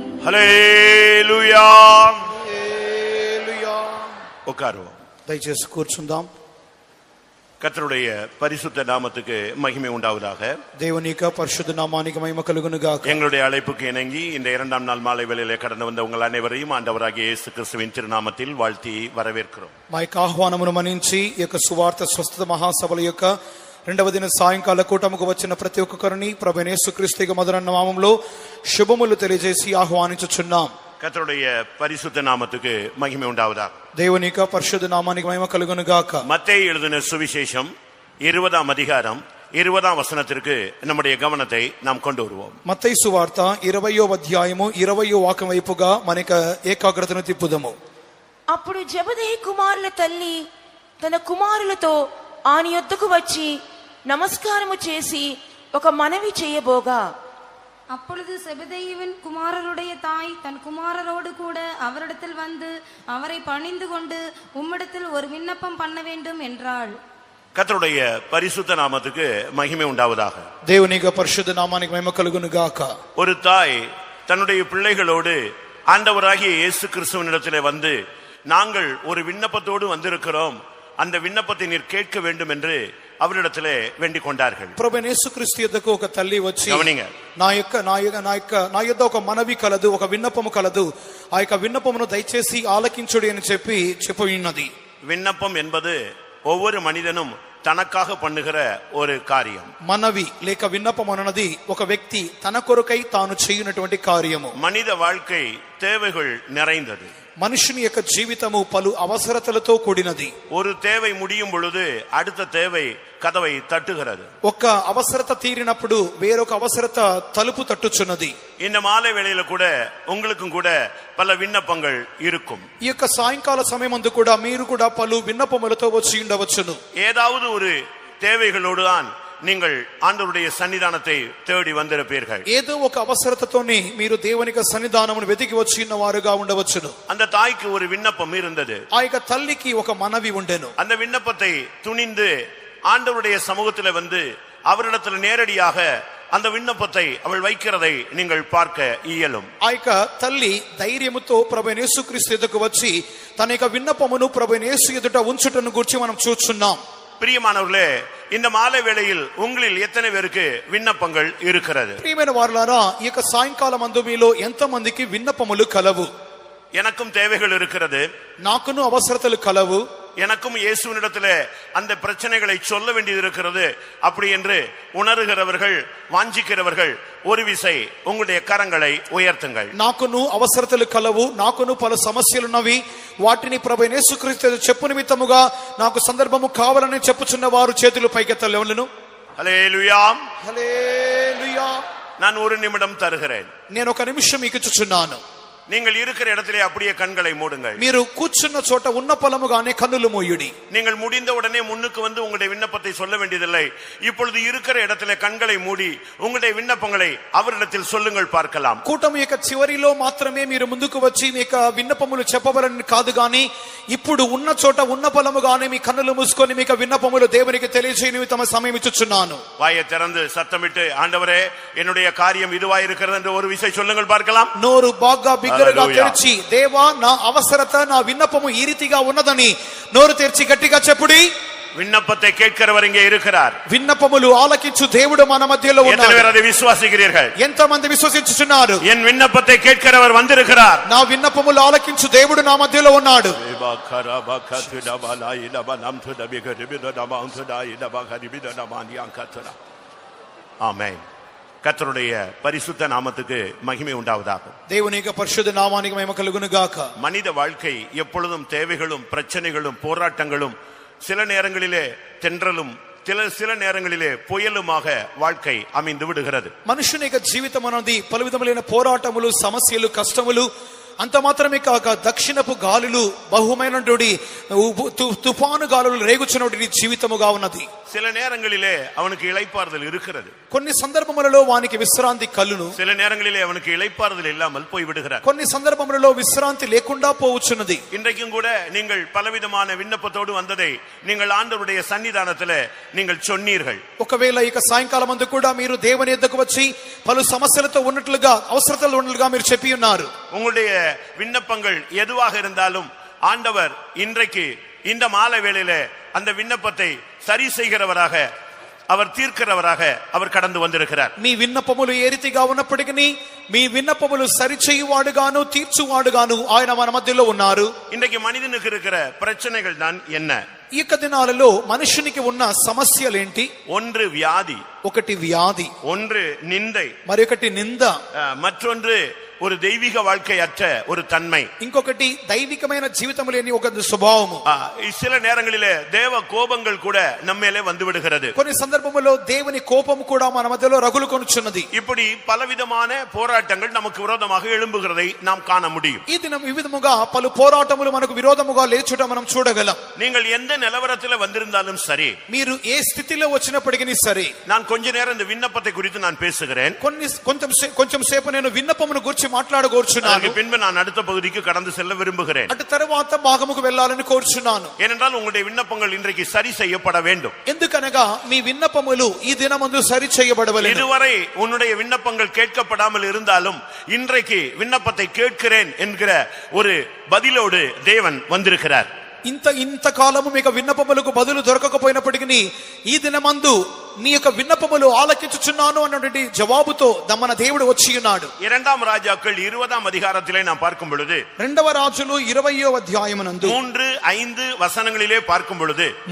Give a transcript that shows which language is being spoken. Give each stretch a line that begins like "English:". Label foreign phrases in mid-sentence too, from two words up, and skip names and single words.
Telugu: హల్లెలూయా. ఉకారు దయచేసి కూర్చుందాం.
Tamil: கர்த்தருடைய பரிசுத்த நாமத்துக்கு மகிமை உண்டாவதாக.
Telugu: దేవుని యొక్క పరిశుద్ధ నామానికి మహిమ కలుగును గాక.
Tamil: எங்களுடைய அழைப்புக்கு இணங்கி இந்த இரண்டாம் நாள் மாலை வேளையிலே கடந்து வந்த உங்கள் அனைவரையும் ஆண்டவராகிய இயேசு கிறிஸ்துவின் திருநாமத்தில் வாழ்த்தி வரவேற்கிறோம்.
Telugu: మా యొక్క ఆహ్వానమును మన్నించి ఈ యొక్క సువార్త స్వస్థత మహాసభల యొక్క రెండవ దిన సాయంకాల కూటముకు వచ్చిన ప్రతి ఒక్కరిని ప్రభువైన యేసుక్రీస్తు యొక్క మధుర నామములో శుభములు తెలియజేసి ఆహ్వానించుచున్నాం.
Tamil: கர்த்தருடைய பரிசுத்த நாமத்துக்கு மகிமை உண்டாவதாக.
Telugu: దేవుని యొక్క పరిశుద్ధ నామానికి మహిమ కలుగును గాక.
Tamil: மத்தேயு எழுதின சுவிசேஷம் 20ஆம் அதிகாரம் 20ஆம் வசனத்திற்கு நம்முடைய கவனத்தை நாம் கொண்டு வருவோம்.
Telugu: మత్తయి సువార్త 20వ అధ్యాయము 20వ వాక్యం వైపుగా మనకు ఏకాగ్రతను తిప్పుదాము. అప్పుడు జెబెదయి కుమారుల తల్లి తన కుమారులతో ఆయన యొద్దకు వచ్చి నమస్కారము చేసి ఒక మనవి చేయబోగా,
Tamil: அப்பொழுது செபதேயுவின் குமாரருடைய தாய் தன் குமாரரோடு கூட அவரிடத்தில் வந்து அவரை பணிந்து கொண்டு உம்மிடத்தில் ஒரு விண்ணப்பம் பண்ண வேண்டும் என்றாள். கர்த்தருடைய பரிசுத்த நாமத்துக்கு மகிமை உண்டாவதாக.
Telugu: దేవుని యొక్క పరిశుద్ధ నామానికి మహిమ కలుగును గాక.
Tamil: ஒரு தாய் தன்னுடைய பிள்ளைகளோடு ஆண்டவராகிய இயேசு கிறிஸ்துவினிடத்திலே வந்து, நாங்கள் ஒரு விண்ணப்பத்தோடு வந்திருக்கிறோம், அந்த விண்ணப்பத்தை நீர் கேட்க வேண்டும் என்று அவரிடத்திலே வேண்டிக் கொண்டார்கள்.
Telugu: ప్రభువైన యేసుక్రీస్తు యొద్దకు ఒక తల్లి వచ్చి, గమనింగ, నా యొద్ద ఒక మనవి కలదు, ఒక విన్నపము కలదు, ఆ యొక్క విన్నపమును దయచేసి ఆలకించుడి అని చెప్పి ఉన్నది.
Tamil: விண்ணப்பம் என்பது ஒவ்வொரு மனிதனும் தனக்காக பண்ணுகிற ஒரு காரியம்.
Telugu: మనవి లేక విన్నపం అన్నది ఒక వ్యక్తి తన కొరకై తాను చేయునటువంటి కార్యము.
Tamil: மனித வாழ்க்கை தேவைகள் நிறைந்தது.
Telugu: మనుషుని యొక్క జీవితము పలు అవసరతలతో కూడినది.
Tamil: ஒரு தேவை முடியும் பொழுது அடுத்த தேவை கதவை தட்டுகிறது.
Telugu: ఒక అవసరత తీరినప్పుడు వేరొక అవసరత తలుపు తట్టుచున్నది.
Tamil: இந்த மாலை வேளையில கூட உங்களுக்கும் கூட பல விண்ணப்பங்கள் இருக்கும்.
Telugu: ఈ యొక్క సాయంకాల సమయమందు కూడా మీరు కూడా పలు విన్నపములతో వచ్చి ఉండవచ్చును.
Tamil: ஏதாவது ஒரு தேவைகளோடு தான் நீங்கள் ஆண்டவருடைய சன்னிதானத்தை தேடி வந்திருப்பீர்கள்.
Telugu: ఏదో ఒక అవసరతతోని మీరు దేవుని యొక్క సన్నిధానమును వెతికి వచ్చి ఉన్న వారుగా ఉండవచ్చును.
Tamil: அந்த தாய்க்கு ஒரு விண்ணப்பம் இருந்தது.
Telugu: ఆ యొక్క తల్లికి ఒక మనవి ఉండెను.
Tamil: அந்த விண்ணப்பத்தை துணிந்து ஆண்டவருடைய சமூகத்தில் வந்து அவரிடத்தில் நேரடியாக அந்த விண்ணப்பத்தை அவள் வைக்கிறதை நீங்கள் பார்க்க இயலும்.
Telugu: ఆ యొక్క తల్లి ధైర్యముతో ప్రభువైన యేసుక్రీస్తు ఎదుటకు వచ్చి తన యొక్క విన్నపమును ప్రభువైన యేసు ఎదుట ఉంచుటను గురించి మనం చూస్తున్నాం.
Tamil: பிரியமானவர்களே, இந்த மாலை வேளையில் உங்களில் எத்தனை பேருக்கு விண்ணப்பங்கள் இருக்கிறது?
Telugu: ప్రియమైన వారలారా, ఈ యొక్క సాయంకాలం అందు మీలో ఎంత మందికి విన్నపములు కలవు?
Tamil: எனக்கும் தேவைகள் இருக்கிறது,
Telugu: నాకును అవసరతలు కలవు,
Tamil: எனக்கும் இயேசுவினிடத்திலே அந்த பிரச்சனைகளை சொல்ல வேண்டியது இருக்கிறது அப்படி என்று உணர்கிறவர்கள், வாஞ்சிக்கிறவர்கள் ஒரு விசை உங்களுடைய கரங்களை உயர்த்துங்கள்.
Telugu: నాకును అవసరతలు కలవు, నాకును పలు సమస్యలున్నవి, వాటిని ప్రభువైన యేసుక్రీస్తు చెప్పు నిమిత్తముగా నాకు సందర్భము కావాలని చెప్పుచున్న వారు చేతులు పైకెత్తలేవలను. హల్లెలూయా, హల్లెలూయా.
Tamil: நான் ஒரு நிமிடம் தருகிறேன்.
Telugu: నేను ఒక నిమిషం మీకు ఇచ్చుచున్నాను.
Tamil: நீங்கள் இருக்கிற இடத்திலே அப்படியே கண்களை மூடுங்கள்.
Telugu: మీరు కూర్చున్న చోట ఉన్న పలముగానే కన్నులు మూయుడి.
Tamil: நீங்கள் முடிந்த உடனே முன்னுக்கு வந்து உங்களுடைய விண்ணப்பத்தை சொல்ல வேண்டியதில்லை. இப்பொழுது இருக்கிற இடத்திலே கண்களை மூடி உங்களுடைய விண்ணப்பங்களை அவரிடத்தில் சொல்லுங்கள், பார்க்கலாம்.
Telugu: కూటమి యొక్క చివరిలో మాత్రమే మీరు ముందుకు వచ్చి మీ యొక్క విన్నపములు చెప్పవలని కాదు గాని, ఇప్పుడు ఉన్న చోట ఉన్న పలముగానే మీ కన్నులు మూసుకొని మీ యొక్క విన్నపములు దేవునికి తెలియజేయని తమ సమయం ఇచ్చుచున్నాను.
Tamil: வாயை திறந்து சத்தமிட்டு, ஆண்டவரே என்னுடைய காரியம் இதுவா இருக்கிறது என்று ஒரு விசை சொல்லுங்கள், பார்க்கலாம்.
Telugu: నోరు బాగా బిగ్గరగా తెరిచి, దేవా నా అవసరత నా విన్నపము ఈ రీతిగా ఉన్నదని నోరు తెరిచి గట్టిగా చెప్పుడి.
Tamil: விண்ணப்பத்தை கேட்கிறவர் இங்கே இருக்கிறார்.
Telugu: విన్నపములు ఆలకించు దేవుడు మన మధ్యలో ఉన్నాడు.
Tamil: எத்தனை பேர் அதை விசுவாசிக்கிறீர்கள்?
Telugu: ఎంత మంది విశ్వసించుచున్నారు?
Tamil: என் விண்ணப்பத்தை கேட்கிறவர் வந்திருக்கிறார்.
Telugu: నా విన్నపములు ఆలకించు దేవుడు నా మధ్యలో ఉన్నాడు.
Tamil: ஆமென். கர்த்தருடைய பரிசுத்த நாமத்துக்கு மகிமை உண்டாவதாக.
Telugu: దేవుని యొక్క పరిశుద్ధ నామానికి మహిమ కలుగును గాక.
Tamil: மனித வாழ்க்கை எப்பொழுதும் தேவைகளும் பிரச்சனைகளும் போராட்டங்களும், சில நேரங்களிலே தென்றலும் சில நேரங்களிலே புயலுமாக வாழ்க்கை அமைந்து விடுகிறது.
Telugu: మనుషుని యొక్క జీవితం అనేది పలు విధములైన పోరాటములు, సమస్యలు, కష్టములు, అంత మాత్రమే కాక దక్షిణపు గాలులు, బహుమైనటువంటి తుఫాను గాలులు రేగుచున్నటువంటి జీవితముగా ఉన్నది.
Tamil: சில நேரங்களிலே அவனுக்கு இளைப்பாறுதல் இருக்கிறது,
Telugu: కొన్ని సందర్భములలో వానికి విశ్రాంతి కలును,
Tamil: சில நேரங்களிலே அவனுக்கு இளைப்பாறுதல் இல்லாமல் போய் விடுகிறார்.
Telugu: కొన్ని సందర్భములలో విశ్రాంతి లేకుండా పోవచ్చున్నది.
Tamil: இன்றைக்கும் கூட நீங்கள் பலவிதமான விண்ணப்பத்தோடு வந்ததை நீங்கள் ஆண்டவருடைய சன்னிதானத்திலே நீங்கள் சொன்னீர்கள்.
Telugu: ఒకవేళ ఇక సాయంకాలం అందు కూడా మీరు దేవుని యొద్దకు వచ్చి పలు సమస్యలతో ఉన్నట్లుగా అవసరతలు ఉన్నట్లుగా మీరు చెప్పి ఉన్నారు.
Tamil: உங்களுடைய விண்ணப்பங்கள் எதுவாக இருந்தாலும் ஆண்டவர் இன்றைக்கு இந்த மாலை வேளையிலே அந்த விண்ணப்பத்தை சரி செய்கிறவராக, அவர் தீர்க்கிறவராக அவர் கடந்து வந்திருக்கிறார்.
Telugu: మీ విన్నపములు ఏ రీతిగా ఉన్నప్పటికీ మీ విన్నపములు సరిచేయువాడుగాను తీర్చువాడుగాను ఆయన మన మధ్యలో ఉన్నారు.
Tamil: இன்றைக்கு மனிதனுக்கு இருக்கிற பிரச்சனைகள் தான் என்ன?
Telugu: ఈ యొక్క దినాలలో మనుషునికి ఉన్న సమస్యలేంటి?
Tamil: ஒன்று வியாதி,
Telugu: ఒకటి వ్యాధి,
Tamil: ஒன்று நிந்தை,
Telugu: మరొకటి నింద,
Tamil: மற்றொன்று ஒரு தெய்வீக வாழ்க்கை அற்ற ஒரு தன்மை,
Telugu: ఇంకొకటి దైవికమైన జీవితం లేని ఒక స్వభావము.
Tamil: சில நேரங்களிலே தேவ கோபங்கள் கூட நம்மேலே வந்து விடுகிறது.
Telugu: కొన్ని సందర్భములో దేవుని కోపం కూడా మన మధ్యలో రగులు కొనుచున్నది.
Tamil: இப்படி பலவிதமான போராட்டங்கள் நமக்கு விரோதமாக எழும்புகிறதை நாம் காண முடியும்.
Telugu: ఈ దినం ఈ విధముగా పలు పోరాటములు మనకు విరోధముగా లేచుట మనం చూడగలం.
Tamil: நீங்கள் எந்த நிலவரத்தில் வந்திருந்தாலும் சரி,
Telugu: మీరు ఏ స్థితిలో వచ్చినప్పటికీ సరే,
Tamil: நான் கொஞ்ச நேரம் இந்த விண்ணப்பத்தை குறித்து நான் பேசுகிறேன்.
Telugu: కొంచెం సేపు నేను విన్నపమును గురించి మాట్లాడగోర్చున్నాను.
Tamil: அதற்கு பின்பு நான் அடுத்த பகுதிக்கு கடந்து செல்ல விரும்புகிறேன்.
Telugu: అటు తరువాత భాగముకు వెళ్ళాలని కోరుచున్నాను.
Tamil: ஏனென்றால் உங்களுடைய விண்ணப்பங்கள் இன்றைக்கு சரி செய்யப்பட வேண்டும்.
Telugu: ఎందుకనగా మీ విన్నపములు ఈ దినమందు సరి చేయబడవలెను.
Tamil: இதுவரை உன்னுடைய விண்ணப்பங்கள் கேட்கப்படாமல் இருந்தாலும் இன்றைக்கு விண்ணப்பத்தை கேட்கிறேன் என்கிற ஒரு பதிலோடு தேவன் வந்திருக்கிறார்.
Telugu: ఇంత కాలము మీకు విన్నపములకు బదులు దొరకకపోయినప్పటికీ ఈ దినమందు నీ యొక్క విన్నపములు ఆలకించుచున్నాను అన్నటువంటి జవాబుతో మన దేవుడు వచ్చి ఉన్నాడు.
Tamil: இரண்டாம் ராஜாக்கள் 20ஆம் அதிகாரத்திலே நாம் பார்க்கும் பொழுது,
Telugu: రెండవ రాజులు 20వ అధ్యాయమునందు
Tamil: 3-5 వசனங்களிலே பார்க்கும் பொழுது